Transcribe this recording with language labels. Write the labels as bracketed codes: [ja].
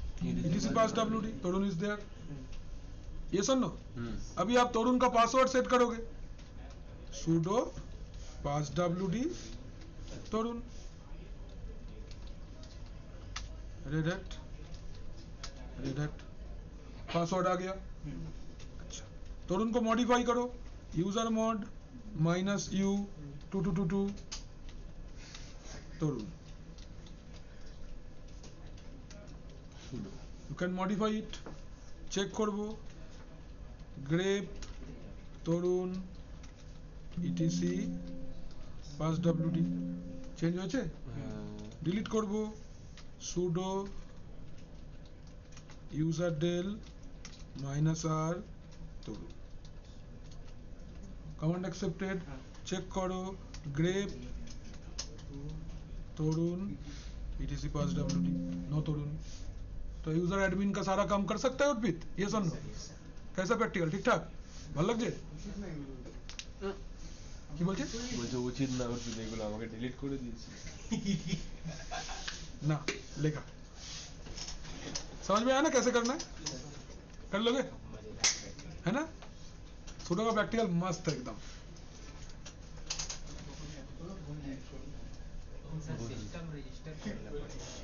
[hi] ETC pass WD तोड़ून is there. ये सुनो, अभी आप तोड़ून का पासवर्ड सेट करोगे, sudo pass WD तोड़ून, red hat password आ गया। अच्छा, तोड़ून को मॉडिफाई करो, user mod -u 2222 तोड़ून, [en] you can modify it। [bn] Check করব, গ্রেপ তরুণ ETC পাস WD চেঞ্জ হয়েছে, ডিলিট করব, sudo userdel -r তরুণ, কমান্ড অ্যাকসেপ্টেড। চেক করো, গ্রেপ तोड़ून ETC पास WD no तोड़ून। [hi] तो user admin का सारा काम कर सकता है अर्पित? ये सुनो, कैसा प्रैक्टिकल ठीक ठाक [bn] ভালো লাগছে? কি বলছে? বলছে উচিত না অর্পিত, এগুলো আমাকে ডিলিট করে দিয়েছে। [hi] ना लेगा, समझ में आया ना कैसे करना है? कर लोगे है ना? सुडो का प्रैक्टिकल मस्त है एकदम। सिस्टम रजिस्टर करना पड़ेगा।